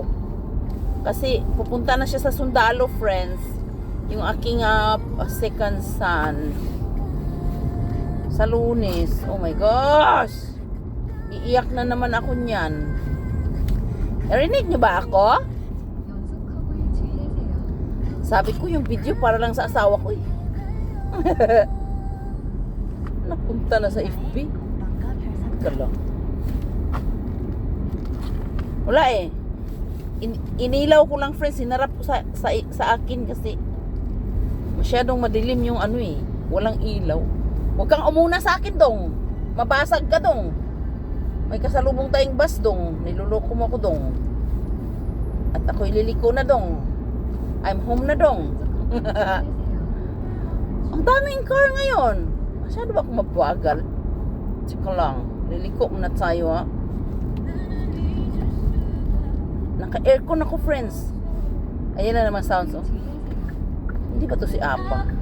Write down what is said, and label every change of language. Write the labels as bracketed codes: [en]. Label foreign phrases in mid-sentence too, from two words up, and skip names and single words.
[tl] Kasi pupunta na siya sa Sundalo, friends. Yung aking second son. Sa Lunes. Oh my gosh! Iiyak na naman ako niyan. Narinig niyo ba ako? [ko] 연속 커브에 주의하세요. [tl] Sabi ko yung video para lang sa asawa ko eh. Napunta na sa FB. Kala. Wala eh. Inilaw ko lang friends, hinarap ko sa akin kasi masyadong madilim yung walang ilaw. Huwag kang umuna sa akin dong. Mabasag ka dong. May kasalubong tayong bus dong. Niluloko mo ako dong. At ako ililiko na dong. [en] I'm home [tl] na dong. Ang daming car ngayon. Masyado ba akong mabagal? Tsaka lang. Liliko muna tayo ha. Naka-aircon ako friends. Ayan na naman sounds oh. Hindi ba to si Apa?